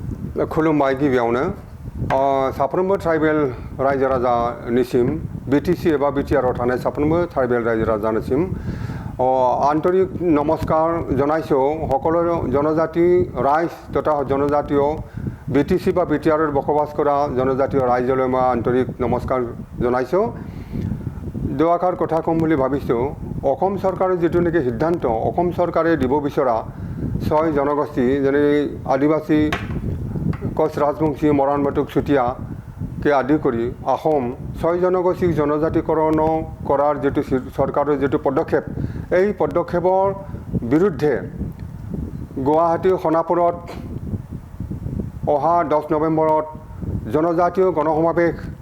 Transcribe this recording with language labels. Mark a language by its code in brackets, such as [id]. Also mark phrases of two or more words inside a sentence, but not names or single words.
[brx] खुलुमबाय गिबियावनो साफ्रोमबो ट्राइबेल रायजो राजानिसिम बिटिसि एबा बिटिआरआव थानाय साफ्रोमबो ट्राइबेल रायजो राजानिसिम [as] আন্তৰিক নমস্কাৰ জনাইছো সকলো জনজাতি ৰাইজ তথা জনজাতীয় বিটিসি বা বিটিআৰৰ বসবাস কৰা জনজাতীয় ৰাইজলৈ মই আন্তৰিক নমস্কাৰ জনাইছো দুআষাৰ কথা কম বুলি ভাবিছো অসম চৰকাৰৰ যেটো নেকি সিদ্ধান্ত অসম চৰকাৰে দিব বিচৰা 6 জনগোষ্ঠী যেনে আদিবাসী কোচ ৰাজবংশী মৰাণ বাটুক চুটিয়া কে আদি কৰি আহোম 6 জনগোষ্ঠী জনজাতিকৰণ কৰাৰ যেটো চৰকাৰৰ যেটো পদক্ষেপ এই পদক্ষেপৰ বিৰুদ্ধে গুৱাহাটী খনাপুৰত অহা 10 নৱেম্বৰত জনজাতীয় গণসমাবেশ